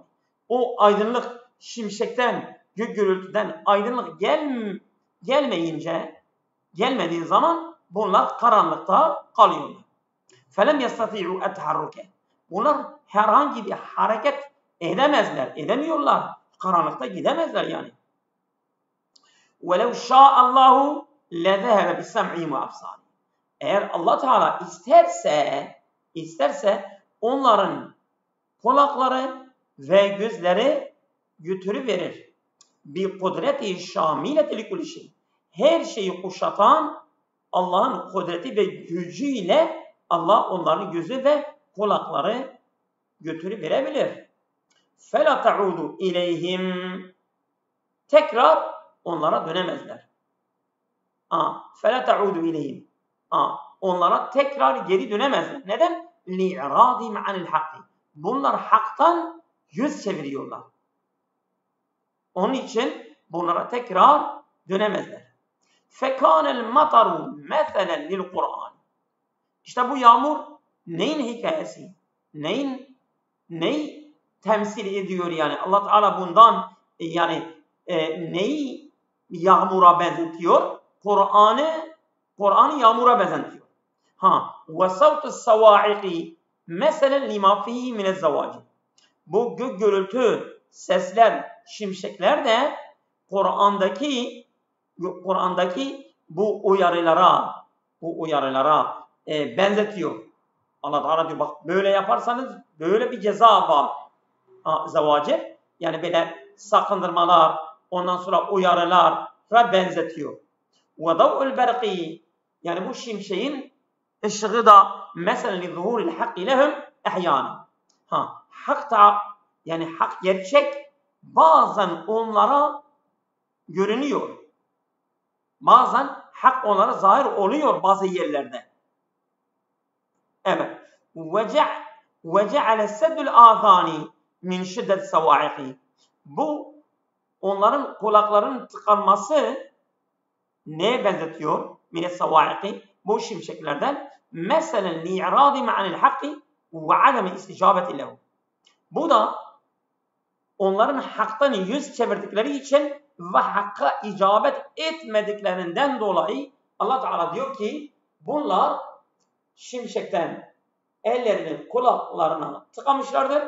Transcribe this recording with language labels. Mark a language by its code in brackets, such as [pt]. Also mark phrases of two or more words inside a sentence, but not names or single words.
[tr] O aydınlık şimşekten, gök gürültüden aydınlık gelmediği zaman bunlar karanlıkta kalıyorlar. [ar] فلم يستطيعوا التحرك. [tr] Bunlar herhangi bir hareket edemiyorlar. Karanlıkta gidemezler yani. [ar] وَلَوْ شَاءَ اللّٰهُ لَذَهَبَ بِسَمْعِهِمْ وَأَبْصَارِهِمْ. [tr] Eğer Allah Teala isterse onların kulakları ve gözleri götürüverir. [ar] بقدرة شاملة لكل شيء. [tr] Her şeyi kuşatan Allah'ın kudreti ve gücüyle Allah onların gözü ve kulakları götürüverebilir. [ar] فَلَا تَعُودُ اِلَيْهِمْ. [tr] Tekrar onlara dönemezler. [ar] فَلَا تَعُودُ اِلَيْهِمْ. [tr] Onlara tekrar geri dönemezler. Neden? [ar] لِعْرَادِهِمْ عَنِ الْحَقِّ. [tr] Bunlar haktan yüz çeviriyorlar. Onun için bunlara tekrar dönemezler. [ar] فَكَانَ الْمَطَرُ مَثَلًا لِلْقُرْآنِ. [tr] İşte bu yağmur neyin hikayesi? Neyi temsil ediyor yani? Allah Teala bundan neyi yağmura benzetiyor? Kur'an'ı yağmura benzetiyor. [ar] وَسَوْتُ السَّوَاعِقِ مَثَلًا لِمَا فِيهِ مِنَ الزَّوَاجِ. [tr] Bu gök gürültü, sesler, şimşekler de Kur'an'daki bu uyarılara benzetiyor. Allah Teala diyor, bak böyle yaparsanız böyle bir ceza var. Zavacir, yani böyle sakındırmalar, ondan sonra uyarılara benzetiyor. [ar] وَضَوْءُ الْبَرْقِ. [tr] Yani bu şimşeğin ışığı da [ar] مَثَلًا لِظُهُورِ الْحَقِّ لَهُمْ اَحْيَانًا. [tr] Yani hak, gerçek bazen onlara görünüyor. Bazen hak onlara zahir oluyor bazı yerlerde. Evet. [ar] وَجَعَلَ السَّدُّ الْآذَانِ مِنْ شِدَّةِ السَّوَاعِقِ. [tr] Bu onların kulaklarının tıkanması neye benzetiyor? [ar] مِنَ السَّوَاعِقِ. [tr] Bu şimşeklerden [ar] مَثَلًا لِعْرَادِمَ عَنِ الْحَقِّ وَعَدَمِ اسْتِجَابَةِ لَهُ. [tr] Bu da onların haktan yüz çevirdikleri için ve hakka icabet etmediklerinden dolayı Allah Teala diyor ki bunlar şimşekten ellerini kulaklarına tıkamışlardır.